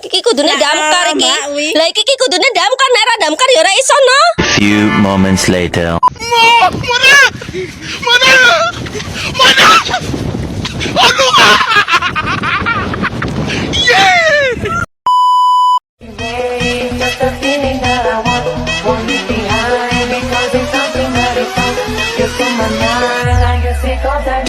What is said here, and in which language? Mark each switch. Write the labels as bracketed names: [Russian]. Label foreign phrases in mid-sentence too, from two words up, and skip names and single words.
[Javanese] kudune damkar iki. Mbak Wi. Lah iki kudune damkar, nek ora damkar ya ora iso no. [English] Few moments later. Just a feeling that I want it behind because it's something that is so it's in my mind. I guess it goes that.